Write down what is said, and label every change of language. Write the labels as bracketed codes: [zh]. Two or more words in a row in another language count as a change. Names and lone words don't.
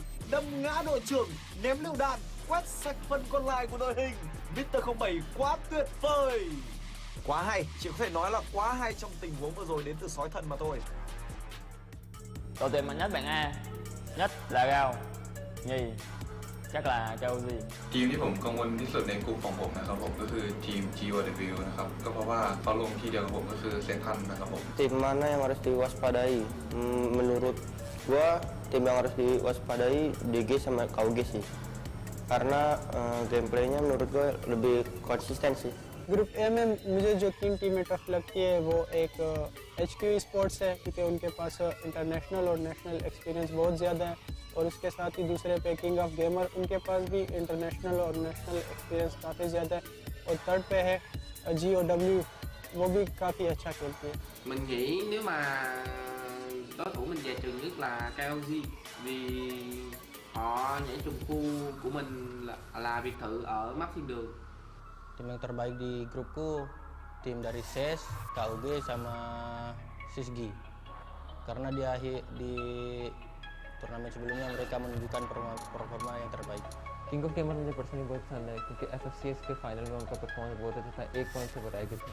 [vi] Đâm ngã đội trưởng, ném lựu đạn, quét sạch phần còn lại của đội hình. Mr. 07 quá tuyệt vời. Quá hay, chỉ có thể nói là quá hay trong tình huống vừa rồi đến từ sói thần mà thôi. Đội tuyển mạnh nhất bảng A, nhất là Gao, nhì chắc là Kauji. [th] ทีมที่ผมกังวลที่สุดในกลุ่มของผมนะครับผมก็คือทีม GWW นะครับก็เพราะว่าเขาลงที่เดียวกับผมก็คือเซนทันนะครับผม [id] Tim mana yang harus diwaspadai? Menurut gua tim yang harus diwaspadai DG sama KUG sih. Karena gameplaynya menurut gua lebih konsisten sih. [hi] ग्रुप ए में मुझे जो 3 टीमें टफ लगती है वो एक HQ Esports है क्योंकि उनके पास इंटरनेशनल और [en] national experience [hi] बहुत ज़्यादा है और उसके साथ ही दूसरे पे किंग ऑफ गेमर उनके पास भी इंटरनेशनल और [en] national experience [hi] काफ़ी ज़्यादा है और थर्ड पे है GOW, वो भी काफ़ी अच्छा खेलती है। [vi] Mình nghĩ nếu mà đối thủ mình dè chừng nhất là KOG, vì họ nhảy trùng khu của mình là biệt thự ở mắt thiên đường. [id] Tim yang terbaik di grupku tim dari SES, KUG sama SISGI. Karena di turnamen sebelumnya mereka menunjukkan performa yang terbaik. [hi] किंग ऑफ गेमर मुझे पर्सनली बहुत पसंद है क्योंकि FFCS के फाइनल में उनका परफॉर्मेंस बहुत अच्छा था, 1 पॉइंट से बढ़ाया गया था।